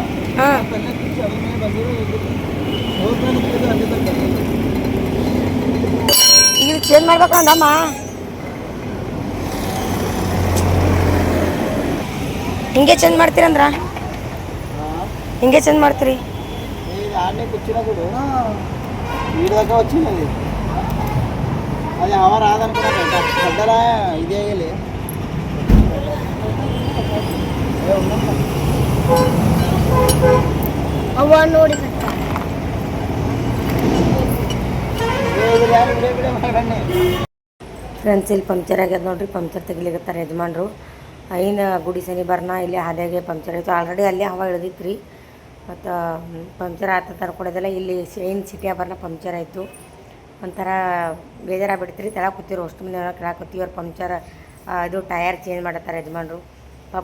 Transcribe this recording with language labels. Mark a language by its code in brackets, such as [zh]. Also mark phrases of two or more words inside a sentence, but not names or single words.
[kn] ಹಾಂ ಈಗ ಚೇಂಜ್ ಮಾಡ್ಬೇಕು ಅಂದಮ್ಮ ಹಿಂಗೆ ಚೇಂಜ್ ಮಾಡ್ತೀರಂದ್ರ ಹಿಂಗೆ ಚೇಂಜ್ ಮಾಡ್ತೀರಿ [te] ఆడనే కూర్చున్నా చూడు వీడి దాకా వచ్చింది అది హవా రాదనుకున్నా పెద్దలా ఇదే అయ్యలే [kn] ಅವ್ವ ನೋಡಿ ಫ್ರೆಂಡ್ಸ್ ಇಲ್ಲಿ ಪಂಕ್ಚರ್ ಆಗ್ಯದ ನೋಡ್ರಿ ಪಂಕ್ಚರ್ ತೆಗಿಲಿಕತ್ತಾರೆ ಯಜಮಾನ್ರು ಐನ ಗುಡಿ ಶನಿ ಬರ್ನ ಇಲ್ಲಿ ಹಾದಿಯಾಗೆ ಪಂಕ್ಚರ್ ಆಯಿತು ಆಲ್ರೆಡಿ ಅಲ್ಲೇ ಹವಾ ಇಳ್ದಿತ್ತು ರೀ ಮತ್ತು ಪಂಕ್ಚರ್ ಆತ ತರ್ಕೊಡೋದೆಲ್ಲ ಇಲ್ಲಿ ಏನು ಸಿಟಿಯ ಬರ್ನ ಪಂಕ್ಚರ್ ಆಯಿತು ಒಂಥರ ಬೇಜಾರಾಗ್ಬಿಡ್ತು ರೀ ತೆಳಗೆ ಕೂತಿರು ಅಷ್ಟು ಮಂದಿ ಕೆಳಗೆ ಕೂತೀವಿ ಅವ್ರು ಪಂಕ್ಚರ್ ಇದು ಟಯರ್ ಚೇಂಜ್ ಮಾಡತ್ತಾರೆ ಯಜಮಾನ್ರು ಪಾಪ